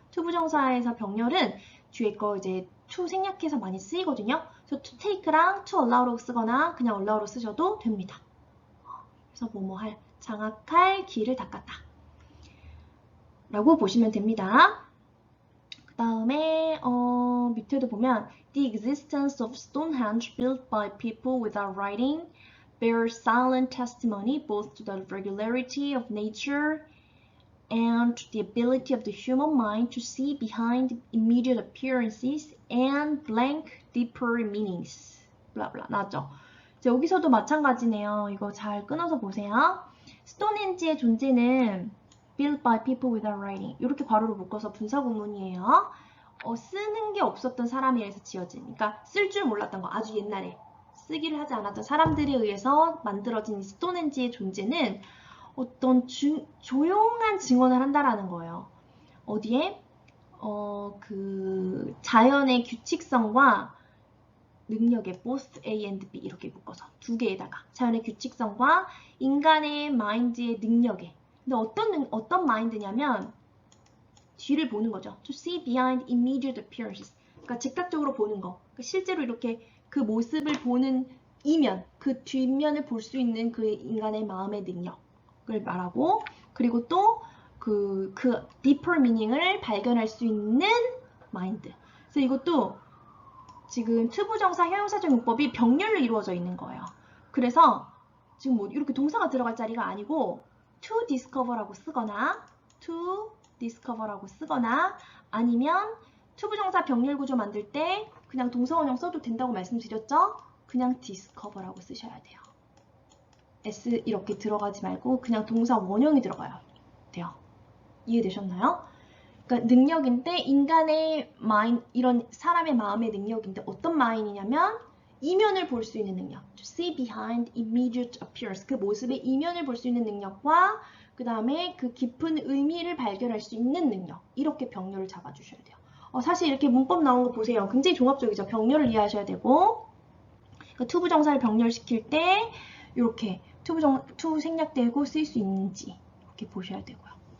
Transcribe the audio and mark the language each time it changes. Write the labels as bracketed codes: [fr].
[ko] 투부정사에서 병렬은 뒤에 거 이제 to 생략해서 많이 쓰이거든요. 그래서 to take랑 to allow로 쓰거나 그냥 allow로 쓰셔도 됩니다. 그래서 뭐뭐할, 장악할, 길을 닦았다 라고 보시면 됩니다. 그 다음에 밑에도 보면 [en] The existence of Stonehenge built by people without writing bears silent testimony both to the regularity of nature and the ability of the human mind to see behind immediate appearances and blank deeper meanings. [ko] 블라블라 나왔죠? 여기서도 마찬가지네요. 이거 잘 끊어서 보세요. 스톤헨지의 존재는 [en] built by people without writing. [ko] 이렇게 괄호로 묶어서 분사구문이에요. 쓰는 게 없었던 사람에 의해서 지어진. 그러니까 쓸 줄 몰랐던 거. 아주 옛날에 쓰기를 하지 않았던 사람들에 의해서 만들어진 스톤헨지의 존재는 어떤 조용한 증언을 한다라는 거예요. 어디에? 그 자연의 규칙성과 능력의 both A and B 이렇게 묶어서 두 개에다가 자연의 규칙성과 인간의 마인드의 능력에. 근데 어떤 마인드냐면 뒤를 보는 거죠. [en] To see behind immediate appearances. [ko] 그러니까 즉각적으로 보는 거. 그러니까 실제로 이렇게 그 모습을 보는 이면, 그 뒷면을 볼 수 있는 그 인간의 마음의 능력을 말하고, 그리고 또 그 deeper meaning을 발견할 수 있는 마인드. 그래서 이것도 지금 투부정사 형용사적 용법이 병렬로 이루어져 있는 거예요. 그래서 지금 뭐 이렇게 동사가 들어갈 자리가 아니고 to discover라고 쓰거나 to discover라고 쓰거나 아니면 투부정사 병렬 구조 만들 때 그냥 동사원형 써도 된다고 말씀드렸죠? 그냥 discover라고 쓰셔야 돼요. S 이렇게 들어가지 말고 그냥 동사 원형이 들어가야 돼요. 이해되셨나요? 그러니까 능력인데 인간의 마인, 이런 사람의 마음의 능력인데 어떤 마인이냐면 이면을 볼 수 있는 능력. [en] To see behind immediate appearance. [ko] 그 모습의 이면을 볼 수 있는 능력과 그 다음에 그 깊은 의미를 발견할 수 있는 능력. 이렇게 병렬을 잡아주셔야 돼요. 사실 이렇게 문법 나온 거 보세요. 굉장히 종합적이죠. 병렬을 이해하셔야 되고 그러니까 투부정사를 병렬시킬 때 이렇게 투 생략되고 쓸 수 있는지 이렇게 보셔야 되고요.